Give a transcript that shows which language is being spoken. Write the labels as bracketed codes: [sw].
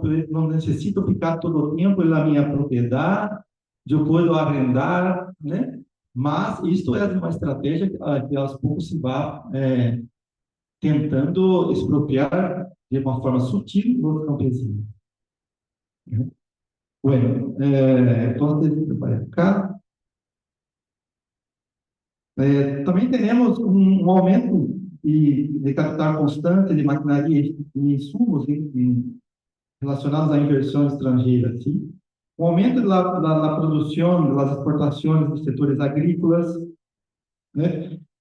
[pt] Não necessito ficar todo o tempo na minha propriedade, eu posso arrendar, né? Mas isso é uma estratégia que aos poucos se vai tentando expropriar de uma forma sutil dos campesinos. [es] Bueno, entonces, para acá. [pt] Também teremos um aumento de capital constante de maquinaria e insumos relacionados à inversão estrangeira. Sim? o aumento da produção, das exportações dos setores agrícolas, né?